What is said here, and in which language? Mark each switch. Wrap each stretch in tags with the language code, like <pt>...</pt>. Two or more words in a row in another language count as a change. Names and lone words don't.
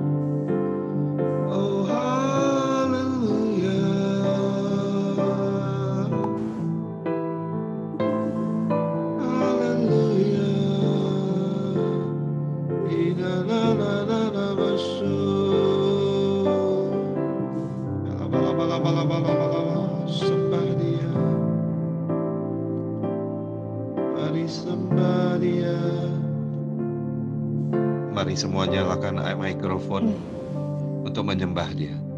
<id>Oh haleluya, haleluya. Ina na na na na masuk. Sembah Dia, mari sembah Dia. Mari semua nyalakan mikrofon untuk menyembah Dia.</id>